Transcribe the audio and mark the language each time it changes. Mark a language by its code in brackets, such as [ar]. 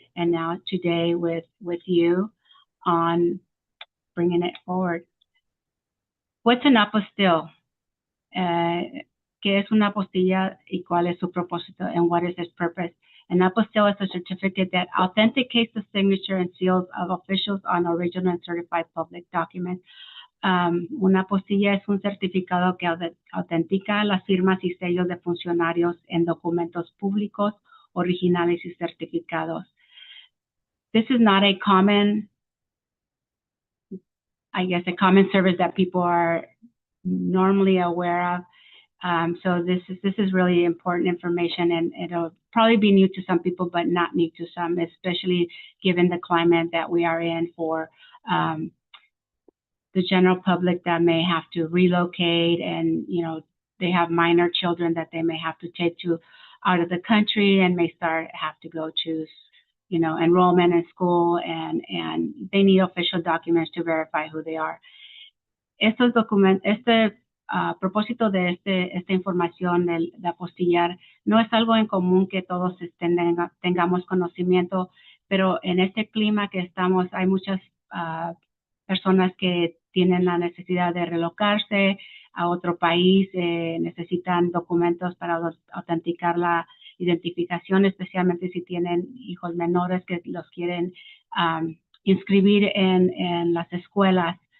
[en] and now today with you on bringing it forward. What's an apostille? [es] ¿Qué es una apostilla y cuál es su propósito, [en] and what is its purpose? An apostille is a certificate that authenticates the signature and seals of officials on original and certified public documents. [es] Una apostilla es un certificado que autentica las firmas y sellos de funcionarios en documentos públicos, originales y certificados. [en] This is not a common, I guess, a common service that people are normally aware of. So this is really important information, and it'll probably be new to some people, but not new to some, especially given the climate that we are in for the general public that may have to relocate, and they have minor children that they may have to take to out of the country and may have to go to enrollment in school, and they need official documents to verify who they are. [es] Estos documentos, propósito de esta información de apostillar no es algo en común que todos tengamos conocimiento, pero en este clima que estamos hay muchas personas que tienen la necesidad de relocarse a otro país, necesitan documentos para autenticar la identificación, especialmente si tienen hijos menores que los quieren inscribir en las escuelas.